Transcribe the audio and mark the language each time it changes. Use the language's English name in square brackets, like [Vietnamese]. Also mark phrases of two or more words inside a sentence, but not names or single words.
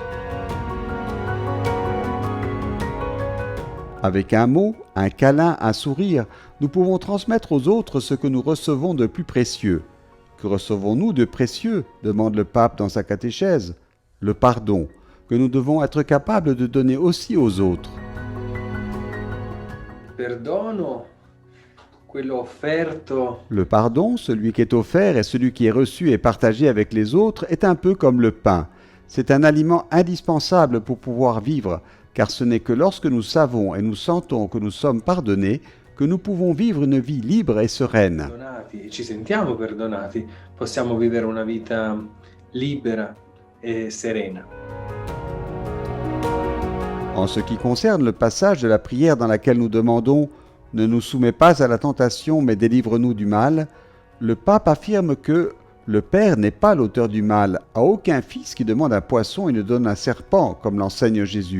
[French] Avec un mot, un câlin, un sourire, nous pouvons transmettre aux autres ce que nous recevons de plus précieux. Que recevons-nous de précieux ? Demande le pape dans sa catéchèse. Le pardon, que nous devons être capables de donner aussi aux autres. [Italian] Perdono, quello offerto. [French] Le pardon, celui qui est offert et celui qui est reçu et partagé avec les autres, est un peu comme le pain. C'est un aliment indispensable pour pouvoir vivre, car ce n'est que lorsque nous savons et nous sentons que nous sommes pardonnés que nous pouvons vivre une vie libre et sereine. [Italian] Perdonati e ci sentiamo perdonati, possiamo vivere una vita libera et serena. [French] En ce qui concerne le passage de la prière dans laquelle nous demandons « Ne nous soumets pas à la tentation, mais délivre-nous du mal », le pape affirme que le Père n'est pas l'auteur du mal, à aucun fils qui demande un poisson et ne donne un serpent, comme l'enseigne Jésus.